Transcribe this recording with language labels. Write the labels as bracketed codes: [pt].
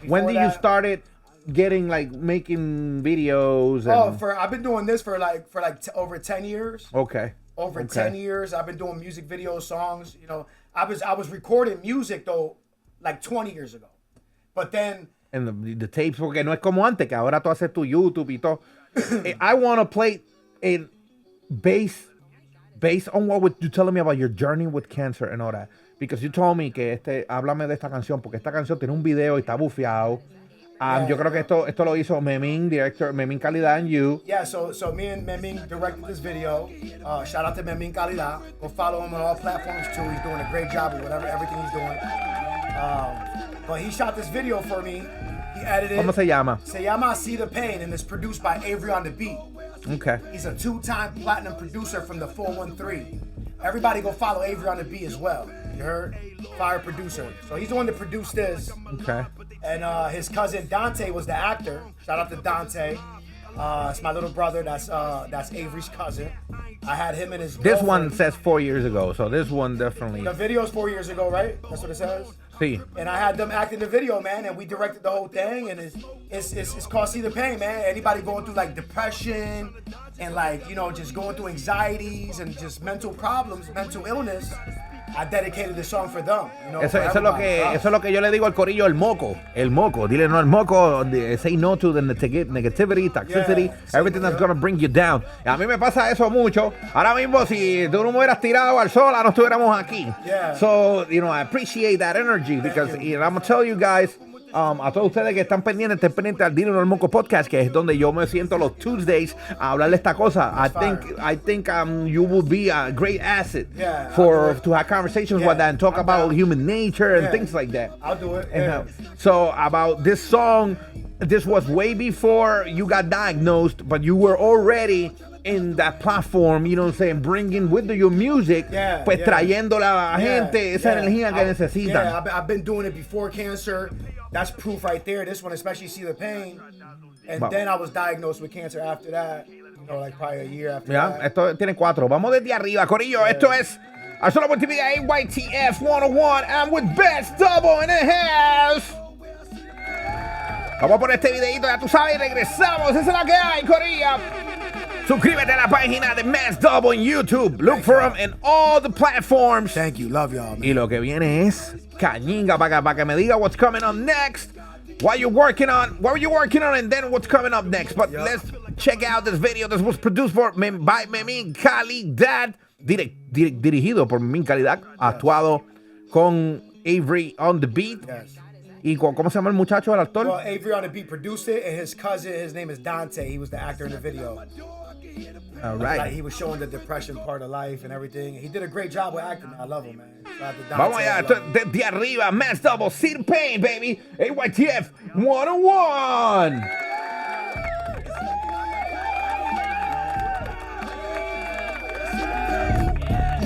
[en] When did you started getting, like, making videos? And... I've been doing this for over 10 years. Okay. Over 10 years, I've been doing music videos, songs. You know, I was recording music though, like 20 years ago, but then. And the tapes, [es] porque no es como antes, que ahora tú haces tu YouTube y todo. [en] I want to play it based on what you're telling me about your journey with cancer and all that. Because you told me [es] que háblame de esta canción, porque esta canción tiene un video y está bufiado. Yo creo que esto lo hizo Memín, director, Memín Calidad [en] and you. Yeah, so me and Memín directed this video. Shout out to Memín Calidad. Go follow him on all platforms too. He's doing a great job with everything he's doing. But he shot this video for me. He edited. [es] ¿Cómo se llama? Se llama [en] See the Pain, and it's produced by Avery on the Beat. Okay. He's a 2-time platinum producer from the 413. Everybody go follow Avery on the Beat as well. You heard? Fire producer. So he's the one that produced this. Okay. And his cousin Dante was the actor. Shout out to Dante. It's my little brother. That's Avery's cousin. I had him and his This girlfriend. one says 4 years ago, so this one definitely. The video's 4 years ago, right? That's what it says. [es] Sí. [en] And I had them act in the video, man, and we directed the whole thing. And it's called See the Pain, man. Anybody going through like depression and like, you know, just going through anxieties and just mental problems, mental illness. I dedicated this song for them. You know, [es] Eso es lo que yo le digo al corillo, el moco. Dile no al moco. [en] Say no to the negativity, toxicity, Yeah, everything that's gonna bring you down. [es] A mí me pasa eso mucho. Ahora mismo, si tú no me hubieras tirado al sol, ahora no estuviéramos aquí. [en] Yeah. So, you know, I appreciate that energy because I'm gonna tell you guys, [es] a todos ustedes que están pendientes, estén pendientes al Dile no al Moco podcast, que es donde yo me siento los Tuesdays a hablarle esta cosa. [en] I think you will be a great asset to have conversations with that and talk about human nature and things like that. I'll do it. So about this song, this was way before you got diagnosed, but you were already in that platform, you know what I'm saying, bringing with your music, [es] pues trayéndole a la gente esa energía que necesitan. [en] Yeah, I've been doing it before cancer. That's proof right there. This one, especially See the Pain. And then I was diagnosed with cancer after that. You know, like probably a year after that. [es] Esto tiene 4. Vamos desde arriba, corillo. Esto es Solo Multimedia AYTF 101. [en] I'm with Best Double in the house. [es] Vamos por este videito, ya tú sabes, y regresamos. Esa es la que hay, corillo. Suscríbete a la página de Mass Double en YouTube. [en] Look for them in all the platforms. Thank you. Love y'all, man. [es] Y lo que viene es cañinga para que me diga [en] what's coming up next. What were you working on, and then what's coming up next. But let's check out this video. This was produced by Memín Calidad. [es] Dirigido por Memín Calidad. Actuado con Avery on the Beat. [en] Yes. [es] ¿Y cómo se llama el muchacho, el actor? [en] Well, Avery on the Beat produced it, and his cousin, his name is Dante. He was the actor in the video. All right. Like, he was showing the depression part of life and everything. He did a great job with acting. I love him, man. Shout out to Dante. [es] Vamos allá, de arriba, Mass Double, See the Pain, baby. AYTF 101.